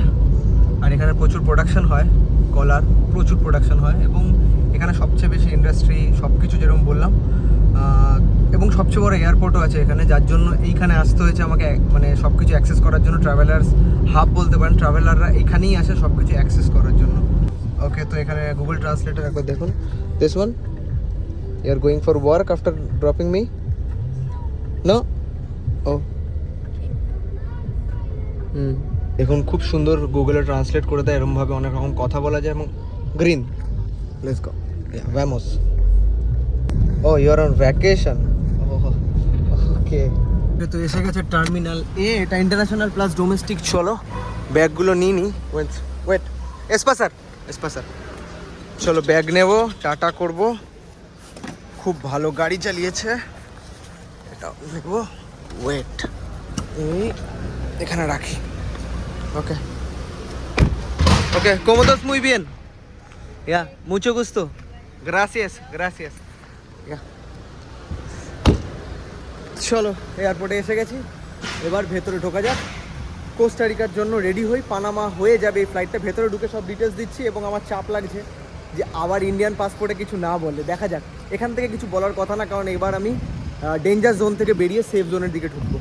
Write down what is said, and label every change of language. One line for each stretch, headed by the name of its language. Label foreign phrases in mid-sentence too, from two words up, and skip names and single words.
Bangla: আর এখানে প্রচুর প্রোডাকশন হয়, কলার প্রচুর প্রোডাকশন হয়, এবং এখানে সবচেয়ে বেশি ইন্ডাস্ট্রি সব কিছু যেরকম বললাম, এবং সবচেয়ে বড় এয়ারপোর্টও আছে এখানে, যার জন্য এইখানে আসতে হয়েছে আমাকে, মানে সব কিছু অ্যাক্সেস করার জন্য।
English: travelers hub
Bangla: বলতে পারেন, ট্রাভেলাররা এখানেই আসে সব কিছু অ্যাক্সেস করার জন্য। ওকে, তো এখানে গুগল ট্রান্সলেটার একবার দেখুন।
English: This one, you are going for work after dropping me? No?
Bangla: ও দেখুন খুব সুন্দর গুগলে ট্রান্সলেট করে দেয়, এরকমভাবে অনেক রকম কথা বলা যায়।
English: এবং green, let's go, vamos. Oh you are on vacation, okay.
Bangla: তো এসে গেছে টার্মিনাল এ, এটা
English: international plus domestic.
Bangla: চলো ব্যাগগুলো নিই নি। ওয়েট এসপাসার। চলো ব্যাগ নেব, টাটা করব। খুব ভালো গাড়ি চালিয়েছে, এটা নেব। ওয়েট, এখানে রাখি। ওকে,
Spanish: ¿cómo estás? Muy bien. Ya, mucho gusto. Gracias. Ya.
Bangla: চলো এয়ারপোর্টে এসে গেছি, এবার ভেতরে ঢোকা যাক। কোস্টা রিকার জন্য রেডি হই, পানামা হয়ে যাবে এই ফ্লাইটটা। ভেতরে ঢুকে সব ডিটেলস দিচ্ছি, এবং আমার চাপ লাগছে যে আবার
English: Indian passportে
Bangla: কিছু না বলে। দেখা যাক, এখান থেকে কিছু বলার কথা না, কারণ এবার আমি
English: danger zone
Bangla: থেকে বেরিয়ে
English: safe zoneের
Bangla: দিকে ঢুকবো।